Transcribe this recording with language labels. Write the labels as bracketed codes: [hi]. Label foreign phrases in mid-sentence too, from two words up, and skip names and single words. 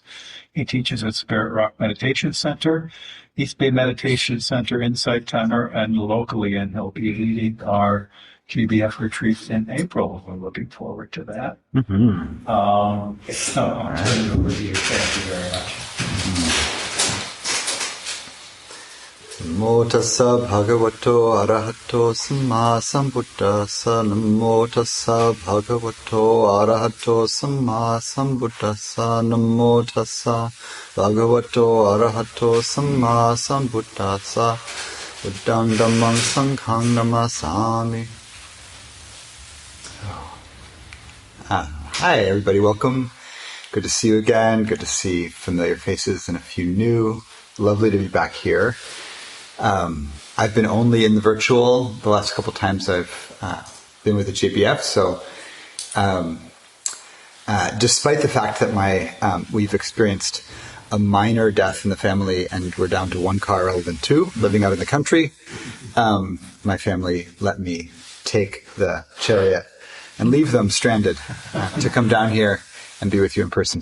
[en] He teaches at Spirit Rock Meditation Center, East Bay Meditation Center, Insight Timer, and locally, and he'll be leading our GBF retreat in April. We're looking forward to that. I'll turn it over to you. Thank you very much. [pi] Namo tassa bhagavato arahato samma sambuddhassa. Namo tassa bhagavato arahato samma sambuddhassa. Namo tassa bhagavato arahato samma sambuddhassa. Buddhang dhammang sanghang namasami. [en] Hi everybody, welcome. Good to see you again. Good to see familiar faces and a few new. Lovely to be back here. I've been only in the virtual the last couple times I've been with the JBF, so despite the fact that we've experienced a minor death in the family and we're down to one car rather than two, living out in the country, my family let me take the chariot and leave them stranded to come down here and be with you in person.